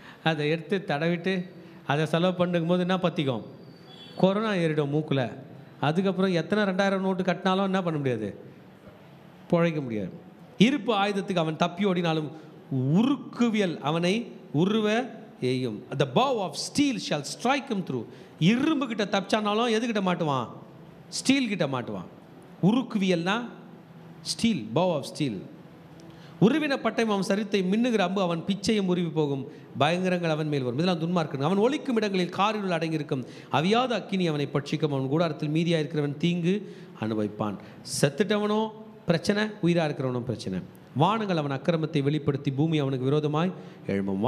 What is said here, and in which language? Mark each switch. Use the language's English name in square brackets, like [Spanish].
[Tamil] அதை எடுத்து தடவிட்டு அதை செலவு பண்ணும் போது என்ன பற்றிக்கும்? கொரோனா ஏறிடும் மூக்கில். அதுக்கப்புறம் எத்தனை 2,000 நோட்டு கட்டினாலும் என்ன பண்ண முடியாது? பிழைக்க முடியாது. இருப்பு ஆயுதத்துக்கு அவன் தப்பி ஓடினாலும் உருக்குவியல் அவனை உருவ எய்யும். [English] The bow of steel shall strike him through. [Tamil] இரும்பு கிட்ட தப்பிச்சானாலும் எதுக்கிட்ட மாட்டுவான்? ஸ்டீல் கிட்ட மாட்டுவான். உருக்குவியல்னா ஸ்டீல், [English] bow of steel. [Tamil] உருவின பட்டயம் அவன் சரித்தை மின்னுகிற அம்பு அவன் பிச்சையும் உருவி போகும். பயங்கரங்கள் அவன் மேல் வரும். இதெல்லாம் துன்மார்க்கன். அவன் ஒலிக்கும் இடங்களில் காரிருள் அடங்கியிருக்கும். அவியாத அக்கினி அவனை பட்சிக்கும். அவன் கூடாரத்தில் மீதியாக இருக்கிறவன் தீங்கு அனுபவிப்பான். செத்துட்டவனோ பிரச்சனை, உயிராக இருக்கிறவனும் பிரச்சனை. வானங்கள் அவன் அக்கிரமத்தை வெளிப்படுத்தி பூமி அவனுக்கு விரோதமாய் எழும்பும்.